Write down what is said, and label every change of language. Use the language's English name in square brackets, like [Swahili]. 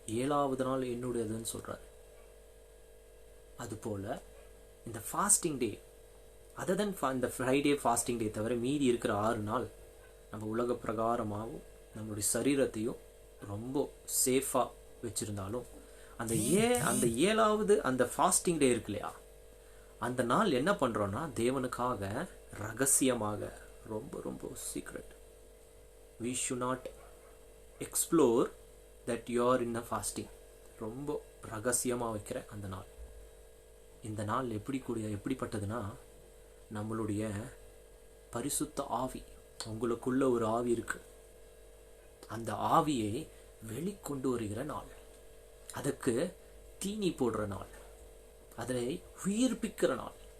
[Tamil] 7வது நாள் என்னுடையதுன்னு சொல்றாரு. அதுபோல இந்த ஃபாஸ்டிங் டே, அதர் இந்த ஃப்ரைடே ஃபாஸ்டிங் டே தவிர மீதி இருக்கிற 6 நாள் நம்ம உலக பிரகாரமாகவும் நம்மளுடைய சரீரத்தையும் ரொம்ப சேஃபாக வச்சுருந்தாலும், அந்த 7வது அந்த ஃபாஸ்டிங் டே இருக்கு இல்லையா, அந்த நாள் என்ன பண்ணுறோன்னா தேவனுக்காக ரகசியமாக, ரொம்ப ரொம்ப secret. [English] we should not explore that you are in a fasting. [Tamil] ரொம்ப ரகசியமாக வைக்கிற அந்த நாள். இந்த நாள் எப்படிப்பட்டதுன்னா, நம்மளுடைய பரிசுத்த ஆவி, உங்களுக்குள்ள ஒரு ஆவி இருக்கு, அந்த ஆவியை வெளிக்கொண்டு வருகிற நாள், அதுக்கு தீனி போடுற நாள், அதை உயிர்ப்பிக்கிற நாள்.